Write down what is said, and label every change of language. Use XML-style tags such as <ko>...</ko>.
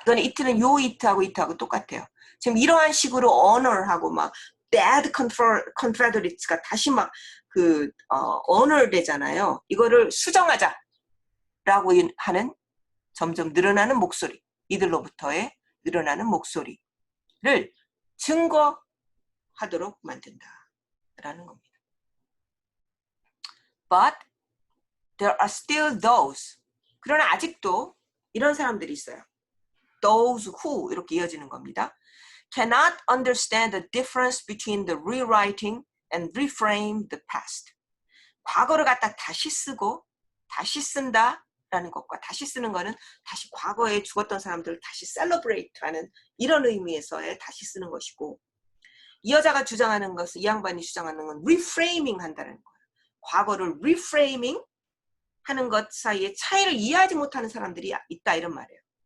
<ko>이거는 it는 요 it하고 it하고 똑같아요. 지금 이러한 식으로 honor하고 막</ko> <en>dead confederates</en> <ko>가 다시 막 honor 되잖아요. 이거를 수정하자라고 하는 점점 늘어나는 목소리. 이들로부터의 늘어나는 목소리를 증거하도록 만든다라는 겁니다.</ko> <en>But there are still those.</en> <ko>그러나 아직도 이런 사람들이 있어요.</ko> <en>Those who</en> <ko>이렇게 이어지는 겁니다.</ko> <en>Cannot understand the difference between the rewriting and reframe the past.</en> <ko>과거를 갖다 다시 쓰고 다시 쓴다라는 것과 다시 쓰는 거는 다시 과거에 죽었던 사람들을 다시 셀러브레이트하는 이런 의미에서의 다시 쓰는 것이고, 이 여자가 주장하는 것은, 이 양반이 주장하는 건 리프레이밍 한다는 거예요. 과거를 리프레이밍 하는 것 사이에 차이를 이해하지 못하는 사람들이 있다 이런 말이에요.</ko>